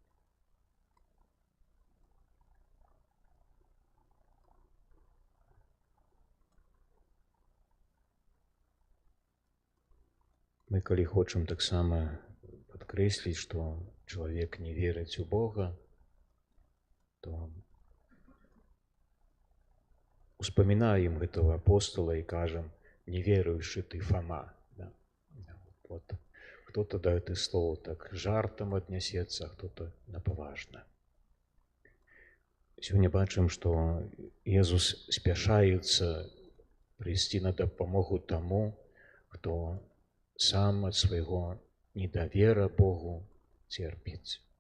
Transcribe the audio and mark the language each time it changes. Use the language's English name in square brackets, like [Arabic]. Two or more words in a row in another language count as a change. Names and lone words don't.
[Belarusian] Мы, калі хочам таксама падкрэсліць, што чалавек не верыць у Бога, то успамінаем гэтага апостала і кажам: «Не веруючы ты, Фома». Вот. Кто-то да гэтых слоў так жартам аднясецца, а хто-то напаважна. Сёння бачым, што Езус спяшаецца прыйсці на дапамогу таму, хто сам ад свайго недавера Богу церпіць.